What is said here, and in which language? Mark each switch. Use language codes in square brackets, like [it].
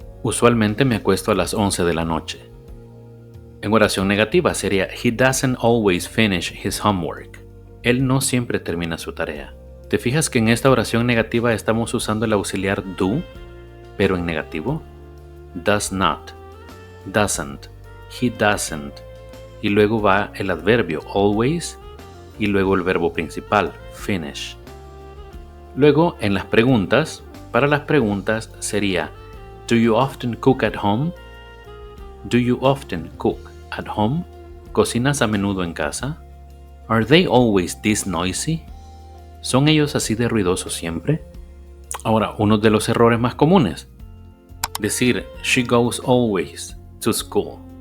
[es] Usualmente me acuesto a las 11 de la noche. En oración negativa sería [en] He doesn't always finish his homework. [es] Él no siempre termina su tarea. ¿Te fijas que en esta oración negativa estamos usando el auxiliar do, pero en negativo? [en] Does not, doesn't, he doesn't. [es] Y luego va el adverbio always y luego el verbo principal, finish. Luego, en las preguntas, para las preguntas sería [en] Do you often cook at home? Do you often cook at home? [es] ¿Cocinas a menudo en casa? [en] Are they always this noisy? [es] ¿Son ellos así de ruidosos siempre? Ahora, uno de los errores más comunes. Decir [en] She goes always to school.